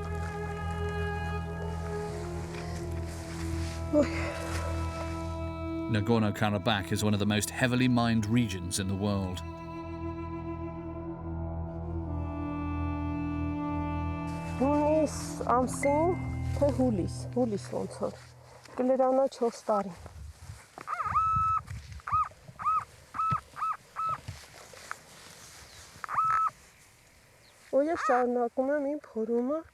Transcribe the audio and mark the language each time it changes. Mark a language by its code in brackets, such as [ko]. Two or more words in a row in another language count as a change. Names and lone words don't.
[en] Nagorno-Karabakh is one of the most heavily mined regions in the world. [hy] Հունիս ամսին, թե հուլիս ոնց որ, կլրանա 4 տարի։ Ես շարունակում եմ իմ փորումը։